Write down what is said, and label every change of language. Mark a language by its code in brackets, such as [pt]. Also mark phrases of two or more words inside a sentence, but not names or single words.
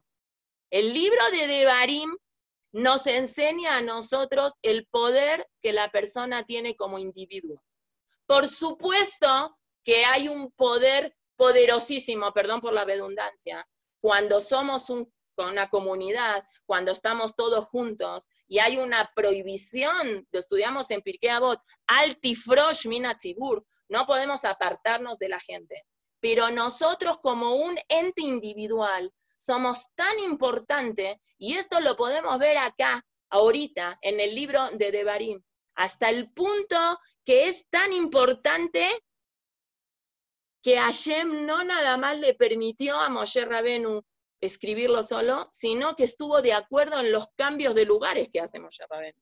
[es] El libro de Devarim nos enseña a nosotros el poder que la persona tiene como individuo. Por supuesto que hay un poder poderosísimo, perdón por la redundancia, cuando somos una comunidad, cuando estamos todos juntos, y hay una prohibición, lo estudiamos en Pirkei Avot, [he] אל תפרוש מן הציבור, [es] no podemos apartarnos de la gente. Pero nosotros como un ente individual somos tan importantes, y esto lo podemos ver acá, ahorita, en el libro de Devarim, hasta el punto que es tan importante que Hashem no nada más le permitió a Moshe Rabenu escribirlo solo, sino que estuvo de acuerdo en los cambios de lugares que hace Moshe Rabenu.